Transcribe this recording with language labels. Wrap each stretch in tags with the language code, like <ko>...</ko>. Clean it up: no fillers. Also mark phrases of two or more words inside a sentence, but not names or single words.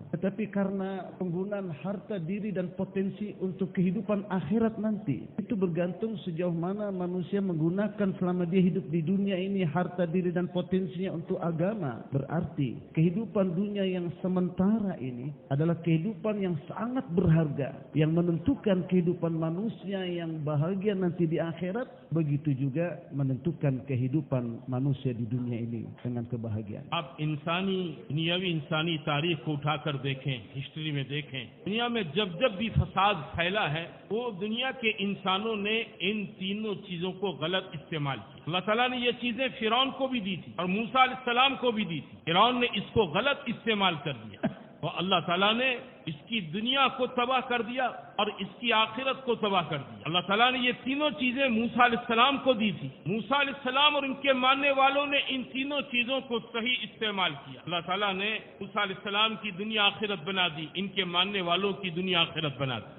<id>Tetapi karena penggunaan harta, diri, dan potensi untuk kehidupan akhirat nanti, itu bergantung sejauh mana manusia menggunakan selama dia hidup di dunia ini harta, diri, dan potensinya untuk agama. Berarti kehidupan dunia yang sementara ini adalah kehidupan yang sangat berharga, yang menentukan kehidupan manusia yang bahagia nanti di akhirat, begitu juga menentukan kehidupan manusia di dunia ini dengan kebahagiaan.</id> <ur>آپ دنیاوی انسانی تاریخ کو اٹھا کر دیکھیں، ہسٹری میں دیکھیں، دنیا میں جب بھی فساد پھیلا ہے وہ دنیا کے انسانوں نے ان تینوں چیزوں کو غلط استعمال کیا۔ اللہ تعالیٰ نے یہ چیزیں فرعون کو بھی دی تھی اور موسیٰ</ur> <ar>علیہ السلام</ar> <ur>کو بھی دی تھی، فرعون نے اس کو غلط استعمال کر دیا، اور اللہ تعالیٰ نے اس کی دنیا کو تباہ کر دیا اور اس کی آخرت کو تباہ کر دیا. اللہ تعالیٰ نے یہ تینوں چیزیں موسیٰ علیہ السلام کو دی تھی۔ موسیٰ علیہ السلام اور ان کے ماننے والوں نے ان تینوں چیزوں کو صحیح استعمال کیا. اللہ تعالیٰ نے موسیٰ علیہ السلام کی دنیا آخرت بنا دی، ان کے ماننے والوں کی دنیا آخرت بنا دی.</ur>